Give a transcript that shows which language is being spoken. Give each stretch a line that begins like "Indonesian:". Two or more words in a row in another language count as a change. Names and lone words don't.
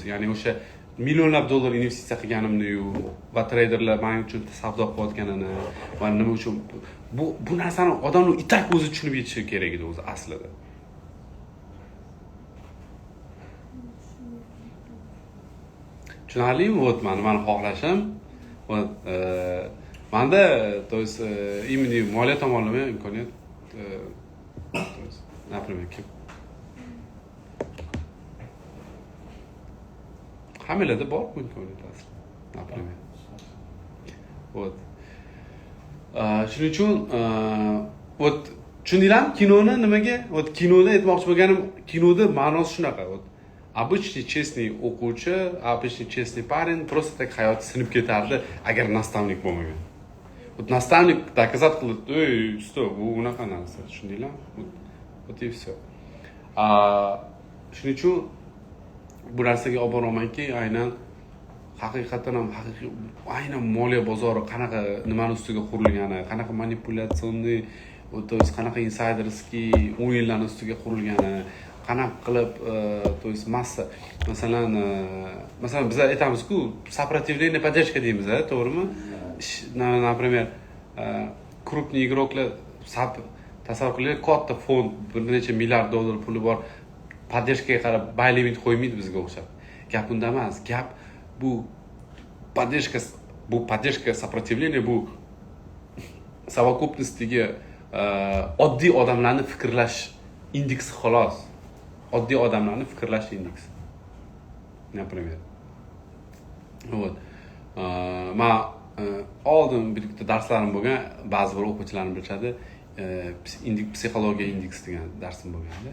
Uzbek: Ya'ni o'sha millionlab dollar investitsiya qilganimni-yu va treyderlar men uchun savdo qilayotganini va nima uchun bu narsani odamlar itak o'zi tushunib yetishi kerak edi o'zi aslida. Tushunarlimi? Вот mani xohlashim va menda
Russian: то есть именно
Uzbek: moliya tomonlama imkoniyat
Russian: то есть например
Uzbek: hammalarda bor imkoniyat asli. Например. Вот. Shuning uchun вот tushundinglarmi kinoni nimaga? Вот kinoda aytmoqchi bo'lganim, kinoda ma'nosi shunaqa.
Russian: Вот обычный честный o'quvchi, обычный честный парень просто так
Uzbek: hayoti sinib ketardi agar nastavnik bo'lmagan. Вот nastavnik доказать qiladi, "Ey, stop, bu unaqa narsa", tushundinglarmi?
Russian: Вот и всё.
Uzbek: Shuning uchun bu narsaga olib boramanki, aynan haqiqatan ham aynan moliya bozori qanaqa nimani ustiga qurilgani, qanaqa manipulyatsionni,
Russian: то есть
Uzbek: qanaqa insiderskiy o'yinlarning ustiga qurilgani, qanaqa qilib
Russian: то есть
Uzbek: massa masalan biz aytamiz-ku,
Russian: сопротивление поддержка
Uzbek: deymiz, to'g'rimi?
Russian: Например, крупный игрокlar
Uzbek: tasavvur qiling, katta fond, bir necha milliard dollar puli bor, поддержкаga qarab buy limit qo'ymaydi bizga o'xshab. Gap unda emas. Gap bu
Russian: поддержка сопротивление
Uzbek: bu совокупностиga oddiy odamlarning fikrlash indeksi xolos. Oddiy odamlarning fikrlash indeksi.
Russian: Например. Вот.
Uzbek: Men oldin bitta darslarim bo'lgan, ba'zi bir o'quvchilarim bilishadi, psixologiya indeksi degan darsim bo'lganda.